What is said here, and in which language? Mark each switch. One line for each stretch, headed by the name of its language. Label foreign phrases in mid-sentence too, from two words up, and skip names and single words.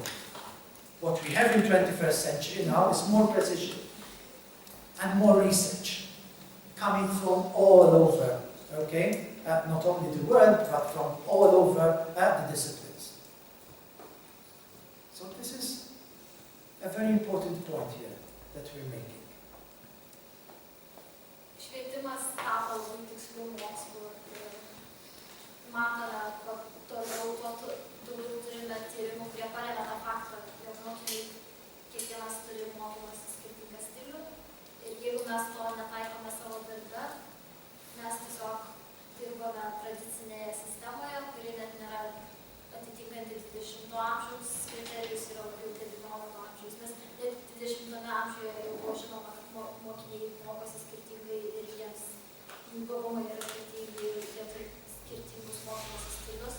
English: What we have in 21st century now is more precision and more research coming from all over, okay, not only the world, but from all over the disciplines. So this is a very important point here that we're making.
Lithuanian: Švietimas tapo labai tikslių mokslų ir matome, kad toliau daugiau turime tyrimų, kurie paremia tą faktą, jog mokiniai kiekvienas turi mokymosi skirtingą stilių ir jeigu mes to netaikome savo darbe, mes tiesiog dirbame tradicinėje sistemoje, kuri net nėra atitinkanti 20 amžiaus kriterijus, yra labiau 19 amžiaus, nes net 20 amžiuje jau buvo žinoma, kad mokiniai mokosi skirtingai ir jiems jų gabumai yra skirtingi ir jie turi skirtingus mokymosi stilius.